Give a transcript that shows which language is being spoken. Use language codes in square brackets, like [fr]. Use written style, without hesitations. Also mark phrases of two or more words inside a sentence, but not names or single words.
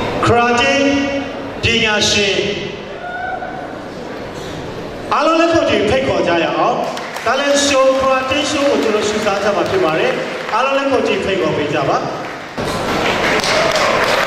[my] karate ပညာရှင်အားလုံးလက်ခုပ်တွေဖိတ်ခေါ်ကြရအောင် [en] talent show karate show [my] ကိုကျွန်တော်ရှုစားကြမှာဖြစ်ပါတယ်အားလုံးလက်ခုပ်တွေဖိတ်ခေါ်ပေးကြပါ